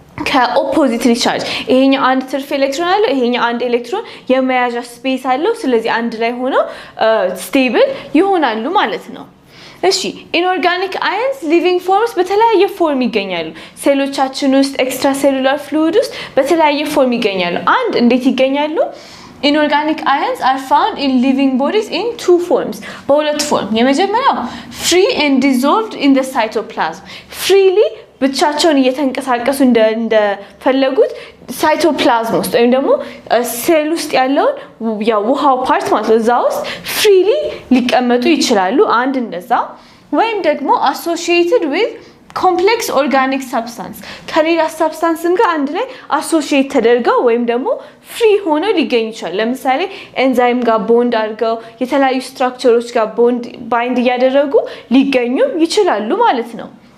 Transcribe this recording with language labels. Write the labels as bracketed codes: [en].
[am] ከoppositely charge ይሄኛው አንድ ትርፍ ኤሌክትሮን አለው ይሄኛው አንድ ኤሌክትሮን የመያዣ ስፔስ አለው ስለዚህ አንድ ላይ ሆነው stable ይሆናሉ ማለት ነው እሺ inorganic ions living forms በተለያየ ፎርም ይገኛሉ ሴሎቻችን ውስጥ ኤክስትራ ሴሉላር ፍሉይድ ውስጥ በተለያየ ፎርም ይገኛሉ አንድ እንዴት ይገኛሉ [en] Inorganic ions are found in living bodies in two forms. [am] በሁለት ፎርም የመጀመሪያው [en] free and dissolved in the cytoplasm. [am] Freely ብቻቸውን እየተንቀሳቀሱ እንደፈለጉት ሳይቶፕላዝም ውስጥ ወይም ደግሞ ሴል ውስጥ ያለው ያው ውሃው ፓርት ማለት ነው እዛው ውስጥ freely ሊቀመጡ ይችላሉ አንድ እንደዛ ወይም ደግሞ [en] associated with complex organic substance [am] ከሌላ substanceም ጋር አንድ ላይ associate ተደርገው ወይም ደግሞ free ሆነው ሊገኙ ይችላል ለምሳሌ ኤንዛይም ጋር ቦንድ አድርገው የተለያዩ ስትራክቸሮች ጋር ቦንድ ባይንድ ያደረጉ ሊገኙ ይችላሉ ማለት ነው